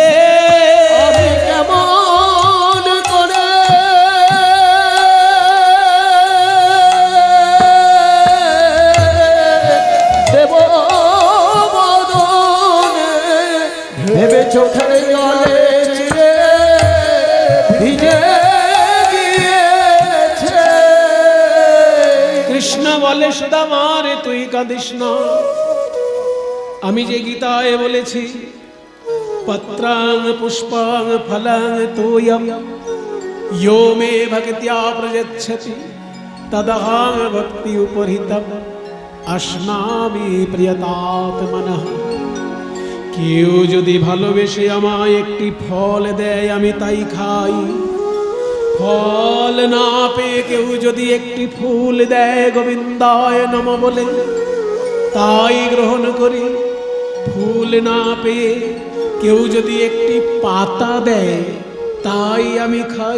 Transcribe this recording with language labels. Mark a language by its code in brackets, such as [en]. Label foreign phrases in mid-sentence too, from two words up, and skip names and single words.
[bn] আমি কেমন করে দেব বদনে, ভেবে চোখের জলে চিড়ে ভিজে গিয়েছে। কৃষ্ণ বলে, সুদামা রে তুই কাঁদিস না। আমি যে গীতায় বলেছি, [sa] পত্রাং পুষ্পাং ফলাং তোয়ম यो मे भक्त्या प्रयच्छति तदहं भक्ति उपहृतम अश्नामि प्रियतात्मनः। [bn] কেউ যদি ভালোবেসে আমায় একটি ফল দেয় আমি তাই খাই, ফল না পেয়ে কেউ যদি একটি ফুল দেয় [sa] গোবিন্দায় নমঃ [bn] বলে তাই গ্রহণ করি। ফুল না পেয়ে কেউ যদি একটি পাতা দেয় তাই আমি খাই।